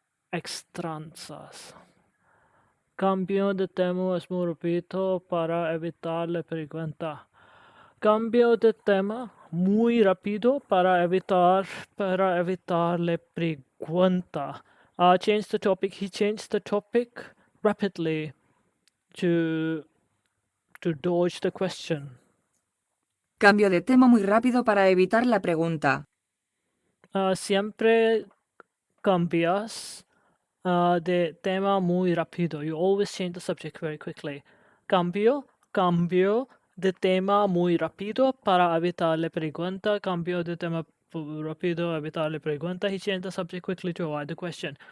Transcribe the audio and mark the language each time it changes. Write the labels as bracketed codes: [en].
[es] Extrañas. Cambio de tema es muy rápido para evitar la pregunta. Cambio de tema muy rápido para evitar la pregunta. [en] Change the topic. He changed the topic rapidly to dodge the question. [es] Cambio de tema muy rápido para evitar la pregunta. Siempre cambias de tema muy rápido. [en] You always change the subject very quickly. [es] Cambio de tema muy rápido para evitar la pregunta. Cambio de tema rápido, evitar la pregunta. [en] He changed the subject quickly to avoid the question.